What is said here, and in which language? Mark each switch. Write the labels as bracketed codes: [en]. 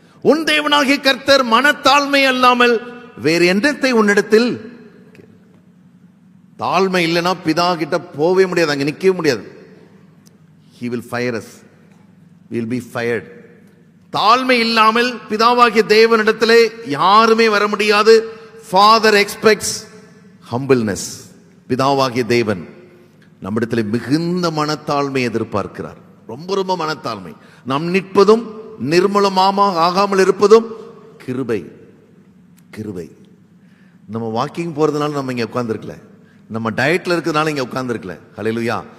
[ta] உன் தேவனாகிய கர்த்தர் மனத்தாழ்மை அல்லாமல் வேறு என்னத்தை உன்னிடத்தில். தாழ்மை இல்லைன்னா பிதா கிட்ட போவே முடியாது, அங்க நிக்கவே முடியாது. [en] He will fire us. We will be fired. [ta] தாழ்மை இல்லாமல் பிதாவாகிய தேவனிடத்திலே யாருமே வர முடியாது. [en] Father expects humbleness. [ta] பிதாவாகிய தேவன் நம்மிடத்தில் மிகுந்த மனத்தாழ்மை எதிர்பார்க்கிறார். ரொம்ப ரொம்ப மனத்தாழ்மை. நாம் நிற்பதும் நிர்மூலமாக ஆகாமல் இருப்பதும் கிருபை. கிருபை. நம்ம வாக்கிங் போறதுனால நம்ம இங்க உட்கார்ந்துருக்கல, நம்ம டயட்ல இருக்கிறதுனால இங்க உட்கார்ந்துருக்கல. ஹல்லேலூயா.